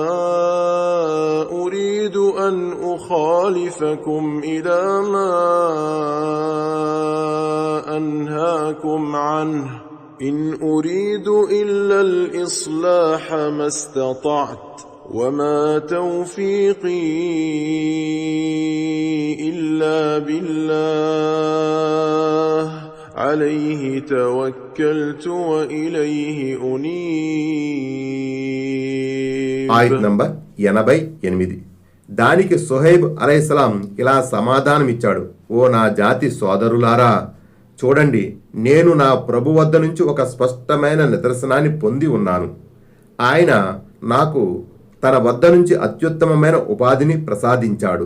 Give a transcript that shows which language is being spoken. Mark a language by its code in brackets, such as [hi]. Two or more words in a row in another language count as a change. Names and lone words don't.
[ar] أريد أن أخالفكم إلى ما أنهاكم عنه إن أريد إلا الإصلاح ما استطعت وما توفيقي إلا بالله عليه توكلت وإليه أنيب. [te] ఆయత్ నంబర్ 88. దానికి సుహైబ్ అలైహిస్సలాం ఇలా సమాధానమిచ్చాడు, ఓ నా జాతి సోదరులారా, చూడండి, నేను నా ప్రభు వద్ద నుంచి ఒక స్పష్టమైన నిదర్శనాన్ని పొంది ఉన్నాను. ఆయన నాకు తన వద్ద నుంచి అత్యుత్తమమైన ఉపాధిని ప్రసాదించాడు.